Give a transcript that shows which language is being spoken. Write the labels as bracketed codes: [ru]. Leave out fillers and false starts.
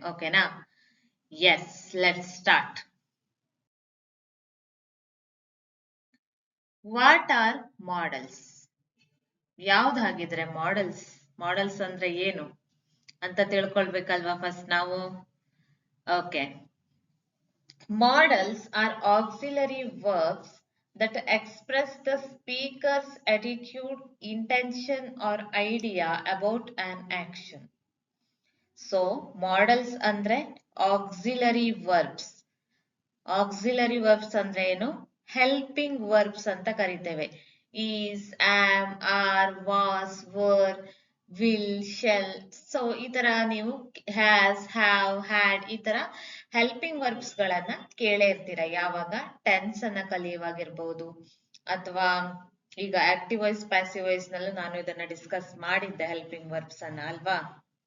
[en] ಓಕೆನಾ? Yes, let's start. What are modals? [kn] ಯಾವ್ದಾಗಿದ್ರೆ models? Models ಅಂದ್ರೆ ಏನು ಅಂತ ತಿಳ್ಕೊಳ್ಬೇಕಲ್ವಾ ಫಸ್ಟ್ ನಾವು. [en] Okay, modals are auxiliary verbs that express the speaker's attitude, intention or idea about an action. So, models andre auxiliary verbs. [kn] Auxiliary verbs ಅಂದ್ರೆ ಏನು? Helping verbs ಅಂತ ಕರಿತೇವೆ. [en] Is, am, are, was, were, will, shall. [kn] So ಈ ತರ ನೀವು has, have, had ಈ ತರ helping verbs ಗಳನ್ನ ಕೇಳೇ ಇರ್ತೀರ. ಯಾವಾಗ ಟೆನ್ಸ್ ಅನ್ನ ಕಲಿಯುವಾಗಿರ್ಬೋದು ಅಥವಾ ಈಗ ಆಕ್ಟಿವ್ ವಾಯ್ಸ್, ಪ್ಯಾಸಿವ್ ವಾಯ್ಸ್ ನಲ್ಲೂ ನಾನು ಇದನ್ನ ಡಿಸ್ಕಸ್ ಮಾಡಿದ್ದೆ ಹೆಲ್ಪಿಂಗ್ ವರ್ಬ್ಸ್ ಅನ್ನ, ಅಲ್ವಾ?